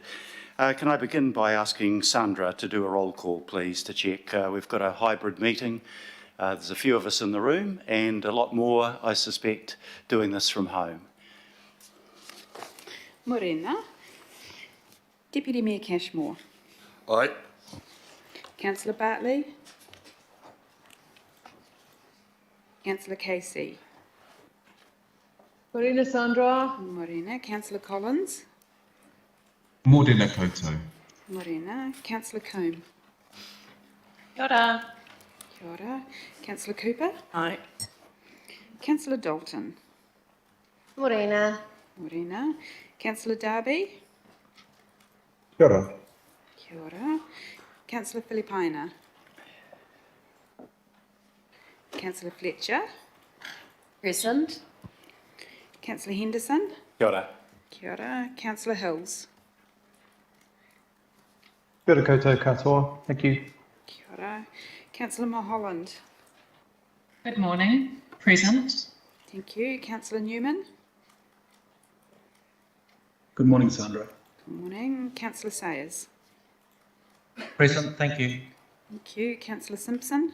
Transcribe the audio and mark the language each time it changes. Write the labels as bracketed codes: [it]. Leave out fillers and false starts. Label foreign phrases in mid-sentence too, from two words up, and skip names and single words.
[en] Can I begin by asking Sandra to do a roll call, please, to check? We've got a hybrid meeting. There's a few of us in the room and a lot more, I suspect, doing this from home. Morena. Deputy Mayor Cashmore. Aye. Councillor Bartley. Councillor Casey. Morena Sandra. Morena. Councillor Collins. Morena Koto. Morena. Councillor Combe. [mi] Kia ora. Kia ora. [en] Councillor Cooper. Aye. Councillor Dalton. Morena. Morena. Councillor Darby. [mi] Kia ora. Kia ora. [en] Councillor Filipina. Councillor Fletcher. Present. Councillor Henderson. [mi] Kia ora. Kia ora. [en] Councillor Hills. [mi] Kia ora koutou katoa. [en] Thank you. [mi] Kia ora. [en] Councillor Mulholland. Good morning. Present. Thank you. Councillor Newman. Good morning, Sandra. Good morning. Councillor Sayers. Present, thank you. Thank you. Councillor Simpson.